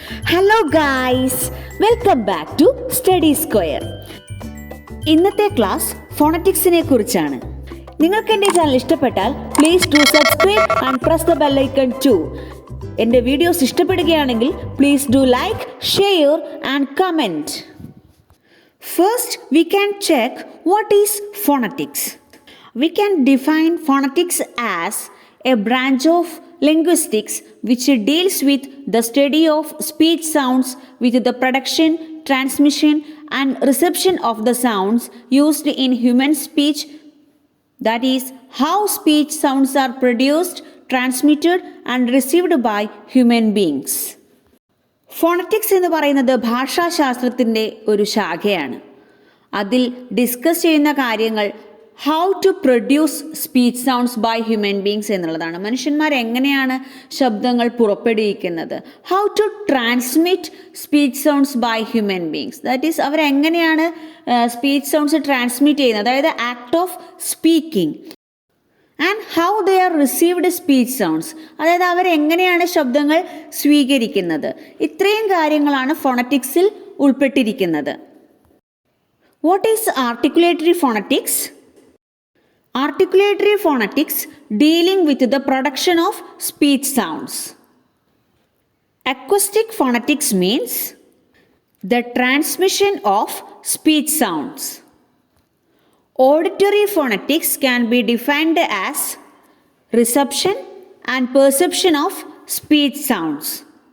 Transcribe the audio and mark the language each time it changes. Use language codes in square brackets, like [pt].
[en] Hello guys, welcome back to study square. [ml] ഇന്നത്തെ class ഫോണറ്റിക്സിനെ കുറിച്ചാണ്. നിങ്ങൾക്ക് എൻ്റെ ചാനൽ ഇഷ്ടപ്പെട്ടാൽ [en] Please do subscribe and press the bell icon too. [ml] എൻ്റെ വീഡിയോസ് ഇഷ്ടപ്പെടുകയാണെങ്കിൽ [en] Please do like, share and comment. First, we can check what is phonetics. We can define phonetics as a branch of linguistics which deals with the study of speech sounds with the production, transmission and reception of the sounds used in human speech. That is, how speech sounds are produced, transmitted and received by human beings. [ml] Phonetics എന്ന് പറയുന്നത് ഭാഷാശാസ്ത്രത്തിൻ്റെ ഒരു ശാഖയാണ്. അതിൽ discuss ചെയ്യുന്ന കാര്യങ്ങൾ [en] How to produce speech sounds by human beings എന്നുള്ളതാണ്. [ml] മനുഷ്യന്മാർ എങ്ങനെയാണ് ശബ്ദങ്ങൾ പുറപ്പെടുവിക്കുന്നത്. [en] how to transmit speech sounds by human beings, that is [ml] അവരെങ്ങനെയാണ് [en] speech sounds transmit [ml] ചെയ്യുന്നത്, അതായത് [en] Act of speaking. And how they are received speech sounds, [ml] അതായത് അവരെങ്ങനെയാണ് ശബ്ദങ്ങൾ സ്വീകരിക്കുന്നത്. ഇത്രയും കാര്യങ്ങളാണ് ഫോണറ്റിക്സിൽ ഉൾപ്പെട്ടിരിക്കുന്നത്. [en] What is articulatory phonetics? Articulatory phonetics dealing with the production of speech sounds. Acoustic phonetics means the transmission of speech sounds. Auditory phonetics can be defined as reception and perception of speech sounds.